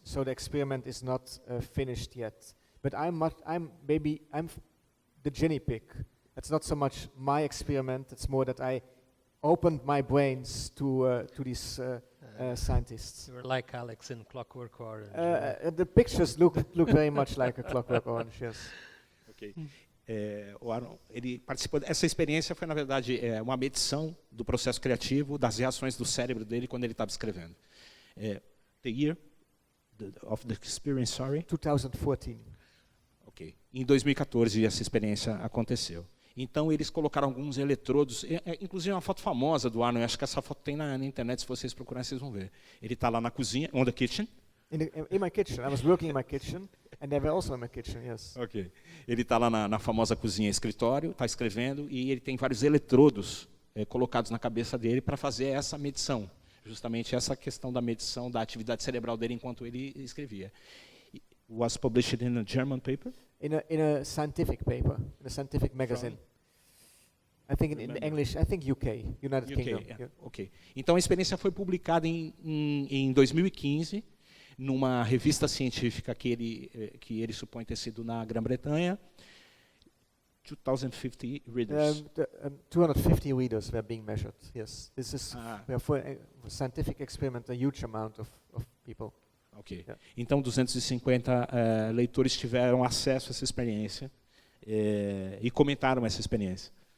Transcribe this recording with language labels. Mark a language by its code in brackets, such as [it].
[en] So the experiment is not finished yet. But I'm the guinea pig. It's not so much my experiment. It's more that I opened my brains to these scientists. You were like Alex in Clockwork Orange. The pictures look very much like a Clockwork Orange. Yes. [pt] Ok. O Arnon, ele participou. Essa experiência foi, na verdade, uma medição do processo criativo, das reações do cérebro dele quando ele estava escrevendo. [en] The year of the experience, sorry. 2014. Ok. [pt] Em 2014 essa experiência aconteceu. Então eles colocaram alguns eletrodos, inclusive uma foto famosa do Arnon. Acho que essa foto tem na internet, se vocês procurarem vocês vão ver. Ele está lá na cozinha, [en] on the kitchen. In my kitchen. I was working in my kitchen, and they were also in my kitchen, yes. Ok. [pt] Ele está lá na famosa cozinha escritório, está escrevendo, e ele tem vários eletrodos colocados na cabeça dele para fazer essa medição. Justamente essa questão da medição da atividade cerebral dele enquanto ele escrevia. [en] It was published in a German paper? In a scientific paper, in a scientific magazine. I think in English, I think UK, United Kingdom. Yeah. Ok. [pt] Então a experiência foi publicada em 2015, numa revista científica que ele supõe ter sido na Grã-Bretanha. [en] 250 readers. 250 readers were being measured, yes. This is for a scientific experiment, a huge amount of people. Ok. Yeah. [pt] Então 250 leitores tiveram acesso a essa experiência e comentaram essa experiência.